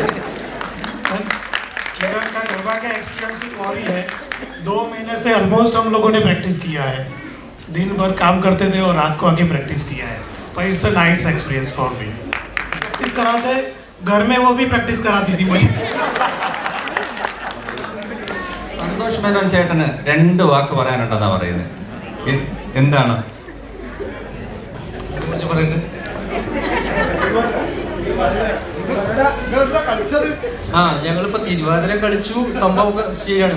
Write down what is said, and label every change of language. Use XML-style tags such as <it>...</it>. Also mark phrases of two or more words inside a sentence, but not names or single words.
<hi>केरल का गरबा का एक्सपीरियंस भी और ही है। 2 महीने से ऑलमोस्ट हम लोगों ने प्रैक्टिस किया है, दिन भर काम करते थे और रात को आके प्रैक्टिस किया है, पर</hi> <en>it's a nice experience for me.</en> <hi>प्रैक्टिस कराते घर में, वो भी प्रैक्टिस कराती थी मुझे।</hi> <ml>സന്തോഷ് മേനോൻ ചേട്ടന് 2 വാക്ക് പറയാനുണ്ടെന്നാ പറയുന്നത്. എന്താണ് ഞങ്ങളിപ്പോ തിരുവാതിര കളിച്ചു, സംഭവം ശരിയാണ്.</ml>